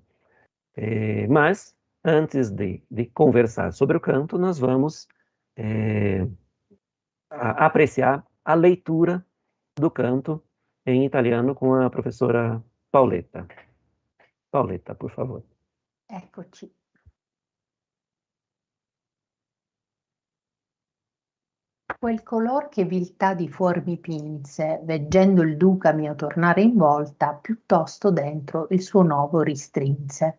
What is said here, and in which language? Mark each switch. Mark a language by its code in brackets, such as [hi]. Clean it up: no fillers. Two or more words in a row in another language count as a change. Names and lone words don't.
[pt] Mas, antes de conversar sobre o canto, nós vamos apreciar a leitura do canto em italiano com a professora Paoletta. Paoletta, por favor. [it] Eccoci. Quel color che viltà di fuor mi pinse, veggendo il duca mio tornare in volta, piuttosto dentro il suo nuovo ristrinse.